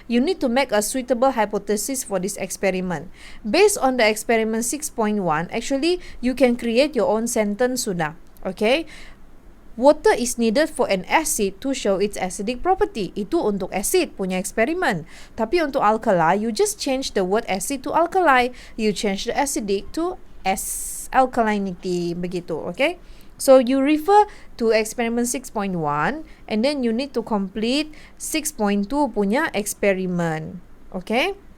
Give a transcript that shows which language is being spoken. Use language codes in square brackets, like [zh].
[en] You need to make a suitable hypothesis for this experiment. Based on the experiment 6.1, actually, you can create your own sentence sudah. Okay. Water is needed for an acid to show its acidic property. [ms] Itu untuk acid punya eksperimen. Tapi untuk alkali, [en] you just change the word acid to alkali. You change the acidic to alkalinity. Begitu. Okay. So you refer to experiment 6.1 and then you need to complete 6.2 punya experiment. Okay?